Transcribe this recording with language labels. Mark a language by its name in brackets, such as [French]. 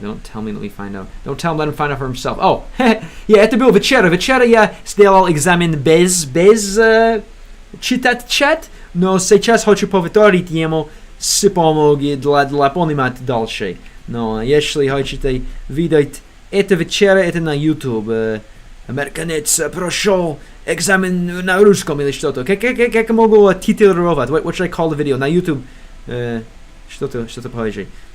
[English] Don't tell me, let me find out. Don't tell him, let him find out for himself. Oh, yeah, [Russian] это было вечера. Вечера я сделал экзамен без читать чат, но сейчас хочу повторить ему с помощью для понимать дальше. Но если хотите видеть это вечера, это на YouTube. Американец прошел экзамен на русском или что-то. Как могу титулировать? [English] What should I call the video? [Russian] На YouTube что-то похожее.